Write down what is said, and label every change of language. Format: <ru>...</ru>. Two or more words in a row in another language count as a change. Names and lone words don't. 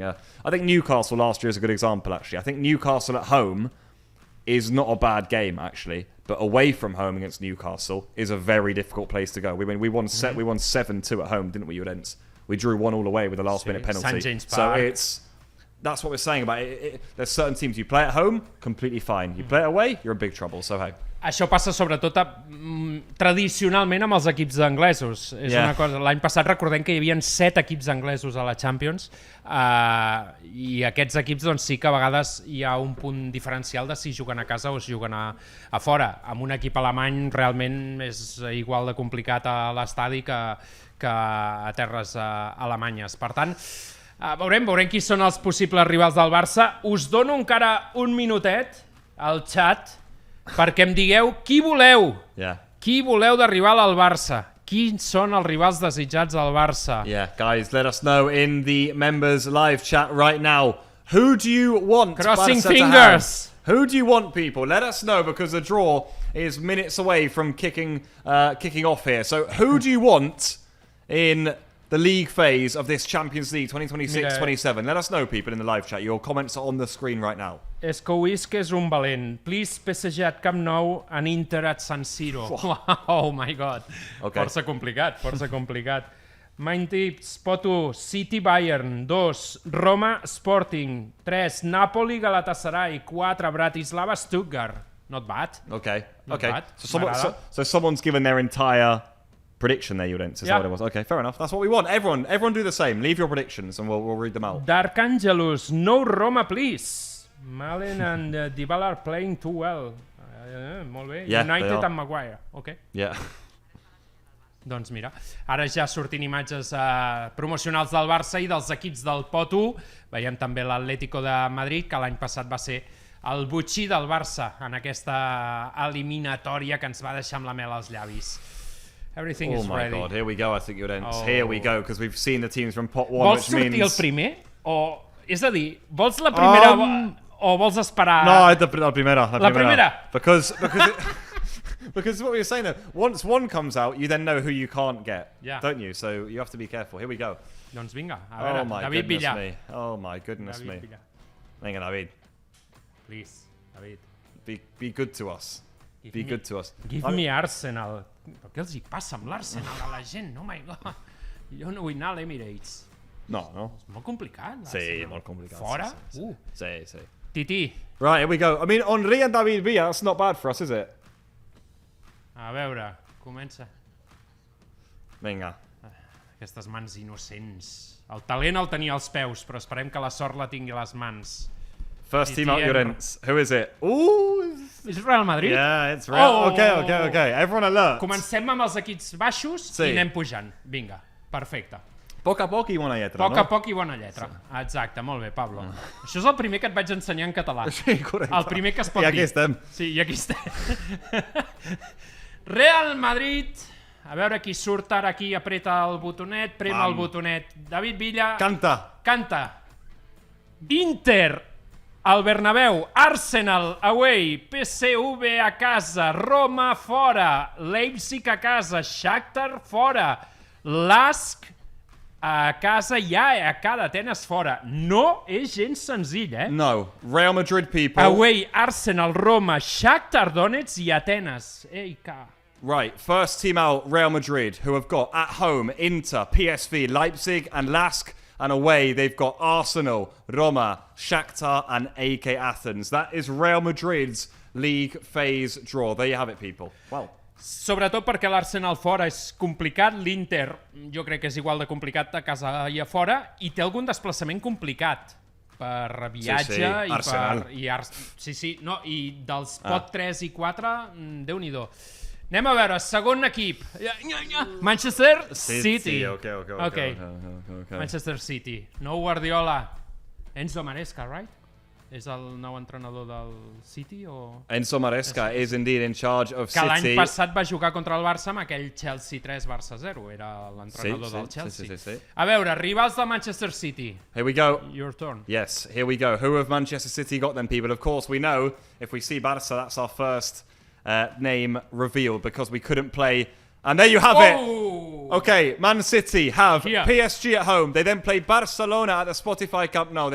<en>I think Newcastle last year is a good example, actually. I think Newcastle at home is not a bad game, actually. But away from home against Newcastle is a very difficult place to go. We won 7-2 at home, didn't we, Llorenç? We drew 1 all away with a last-minute penalty. So that's what we're saying about it. There's certain teams you play at home, completely fine. You play away, you're in big trouble. So hey.</en> <ca>Això passa sobretot tradicionalment amb els equips anglesos. És una cosa. L'any passat recordem que hi havia 7 equips anglesos a la Champions i aquests equips doncs, sí que a vegades hi ha un punt diferencial de si juguen a casa o si juguen a fora. Amb un equip alemany realment és igual de complicat a l'estadi que a terres alemanyes. Per tant, veurem qui són els possibles rivals del Barça. Us dono encara un minutet al xat perquè em digueu qui voleu. Qui voleu de rival al Barça? Quins són els rivals desitjats al Barça?</ca> <en>Yeah, guys, let us know in the members live chat right now. Who do you want Crossing Barça fingers. To have? Who do you want, people? Let us know, because the draw is minutes away from kicking off here. So who do you want in the league phase of this Champions League 2026-27? Let us know, people, in the live chat. Your comments are on the screen right now.</en> <ca>Escouisc és un valent.</ca> <en>Please PSG at Camp Nou and Inter at San Siro. Oh my God. Okay.</en> <ca>Força complicat.</ca> <en>Main tips, pot 1, City Bayern, 2, Roma Sporting, 3, Napoli Galatasaray, 4, Bratislava Stuttgart. Not bad. Okay. Not Okay. bad. So someone's given their entire prediction there, Llorens. Is that what it was? Okay, fair enough. That's what we want. Everyone do the same. Leave your predictions and we'll read them out. Dark Angelus, no Roma please. Malen and Dybala are playing too well.</en> <ca>Molt bé.</ca> <en>Yeah, United and Maguire. Okay. Yeah.</en> <ca>Doncs mira, ara ja sortint imatges promocionals del Barça i dels equips del pot 1. Veiem també l'Atlético de Madrid, que l'any passat va ser el botxí del Barça en aquesta eliminatòria que ens va deixar amb la mel als llavis.</ca> <en>Everything is ready. Oh my god, here we go, I think, Llorens. Oh. Here we go, because we've seen the teams from pot 1,</en> <ca>Vols</ca> <en>which means...</en> <ca>sortir el primer? O, és a dir, vols la primera o vols esperar? No, la primera. La primera?</ca> <en>Because what we were saying, once one comes out, you then know who you can't get, don't you? So you have to be careful. Here we go.</en> <ca>Doncs vinga, a veure, David</ca> <en>goodness Villa. me. Oh my goodness David me. Villa.</en> <ca>Vinga, David.</ca> <en>Please, David. Be good to us. Be good to us. Give me Arsenal.</en> <ca>Però què els hi passa amb l'Arsenal a la gent?</ca> <en>Oh my god.</en> <ca>Jo no vull anar a l'Emirates. No. És molt complicat. Sí, molt complicat. Fora? Sí. Tití.</ca> <en>Right, here we go. I mean, Henry and David Villa, that's not bad for us, is it?</en> <ca>A veure, comença. Vinga. Aquestes mans innocents. El talent el tenia als peus, però esperem que la sort la tingui a les mans.</ca> <en>First team out, Llorens. Who is it? Ooh!</en> <ca>És Real Madrid?</ca> <en>Yeah, it's Real. Oh! Okay. Everyone alert.</en> <ca>Comencem amb els equips baixos i anem pujant. Vinga, perfecte. Poc a poc i bona lletra, Poc a poc i bona lletra. Exacte, molt bé, Pablo. Això és el primer que et vaig ensenyar en català. Sí, correcte. El primer que es pot dir. I aquí estem. Sí, i aquí estem. Real Madrid. A veure qui surt ara aquí, apreta el botonet, prema el botonet. David Villa. Canta. Inter. El Bernabéu, Arsenal away, PSV a casa, Roma fora, Leipzig a casa, Shakhtar fora, Lask a casa i AEK d'Atenes fora. No és gens senzill, eh?</ca> <en>No. Real Madrid people.</en> <ca>Away, Arsenal, Roma, Shakhtar Donetsk i Atenes. AEK.</ca> <en>Right, first team out, Real Madrid, who have got at home Inter, PSV, Leipzig and Lask. And away, they've got Arsenal, Roma, Shakhtar and AEK Athens. That is Real Madrid's league phase draw. There you have it, people. Wow.</en> <ca>Sobretot perquè l'Arsenal fora és complicat, l'Inter jo crec que és igual de complicat a casa i a fora, i té algun desplaçament complicat per viatge i Arsenal. I dels pot 3 i 4, Déu-n'hi-do. Anem a veure, segon equip. Manchester City.</ca> <en>Okay. Manchester City. Nou Guardiola. Enzo Maresca, right?</en> <ca>És el nou entrenador del City o...</ca> <en>Enzo Maresca is indeed in charge of City.</en> <ca>Que l'any passat va jugar contra el Barça amb aquell Chelsea 3, Barça 0. Era l'entrenador del Chelsea. Sí. A veure, rivals de Manchester City.</ca> <en>Here we go. Your turn. Yes, here we go. Who have Manchester City got then, people? Of course, we know if we see Barça, that's our first name revealed because we couldn't play. And there you have it. Okay, Man City have PSG at home. They then play Barcelona at the Spotify Camp Nou.</en>